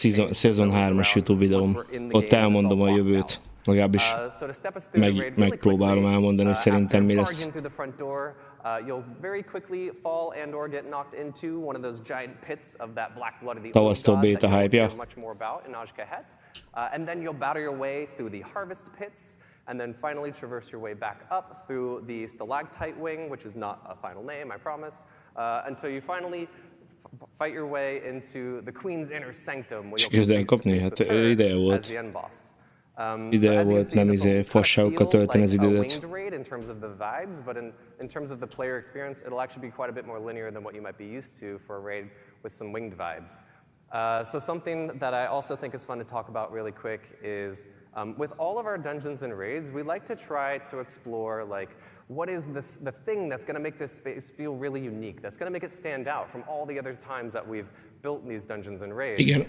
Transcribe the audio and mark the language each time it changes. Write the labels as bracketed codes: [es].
[hu] Szezon 3-as YouTube videóm. Ott elmondom a jövőt. Legalábbis megpróbálom elmondani, hogy szerintem mi lesz. [en] You'll very quickly fall and/or get knocked into one of those giant pits of that black blood of the [hu] Tavasztól beta hype-ja. [en] Much more about in Ajkahet. And then you'll battle your way through the harvest pits, and then finally traverse your way back up through the stalactite wing, which is not a final name, I promise, until you finally fight your way into the Queen's inner sanctum, where you'll be faced to the as the end boss. [hu] Ideje volt nem fasságokkal tölteni az időt. [en] In terms of the vibes, but in terms of the player experience, it'll actually be quite a bit more linear than what you might be used to for a raid with some winged vibes. So something that I also think is fun to talk about really quick is with all of our dungeons and raids, we like to try to explore like what is the thing that's going to make this space feel really unique, that's going to make it stand out from all the other times that we've built these dungeons and raids.